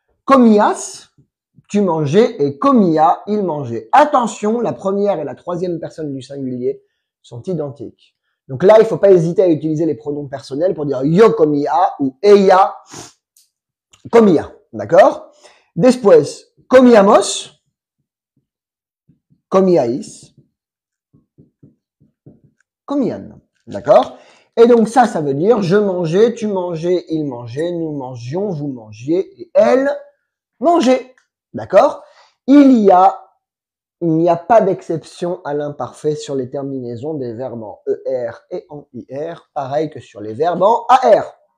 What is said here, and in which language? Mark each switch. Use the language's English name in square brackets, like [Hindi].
[French] Comías, tu mangeais, et comía, il mangeait. Attention, la première et la troisième personne du singulier sont identiques. Donc là, il ne faut pas hésiter à utiliser les pronoms personnels pour dire [Spanish] yo comía [French] ou [Spanish] ella comía. [French] D'accord? [Spanish] Después, comíamos, comíais, comían. [French] D'accord? Et donc ça veut dire je mangeais, tu mangeais, il mangeait, nous mangions, vous mangiez, et elle mangeait. D'accord? Il n'y a pas d'exception à l'imparfait sur les terminaisons des verbes en ER et en IR, pareil que sur les verbes en AR.